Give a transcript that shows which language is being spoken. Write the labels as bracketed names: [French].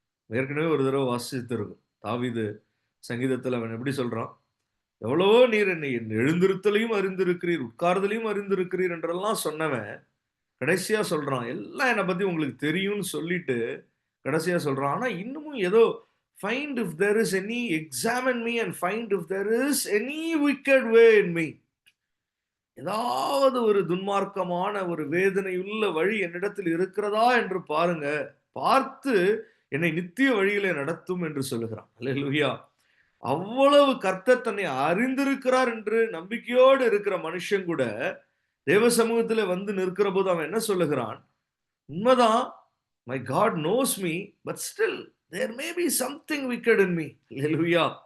[Tamil] ஏற்கனவே ஒரு தடவை வாசித்திருக்கும். தாவீது சங்கீதத்துல அவன் எப்படி சொல்றான், எவ்வளவோ நீர் என்னை என் எழுந்திருத்தலையும் அறிந்திருக்கிறீர், உட்கார்தலையும் அறிந்திருக்கிறீர் என்றெல்லாம் சொன்னவன் கடைசியா சொல்றான், எல்லாம் என்னை பத்தி உங்களுக்கு தெரியும்னு சொல்லிட்டு கடைசியா சொல்றான். ஆனா இன்னமும் ஏதோ [English] find if there is any, examine me and find if there is any wicked way in me. [Tamil] ஏதாவது ஒரு துன்மார்க்கமான ஒரு வேதனையுள்ள வழி என்னிடத்தில் இருக்கிறதா என்று பாருங்க, பார்த்து என்னை நித்திய வழியிலே நடத்தும் என்று சொல்லுகிறான். அல்லேலூயா. அவ்வளவு கர்த்தர் தன்னை அறிந்திருக்கிறார் என்று நம்பிக்கையோடு இருக்கிற மனுஷன் கூட தேவ சமூகத்துல வந்து நிற்கிற போது அவன் என்ன சொல்லுகிறான், உண்மைதான், [English] My God knows me, but still there may be something wicked in me. [Tamil] Hallelujah.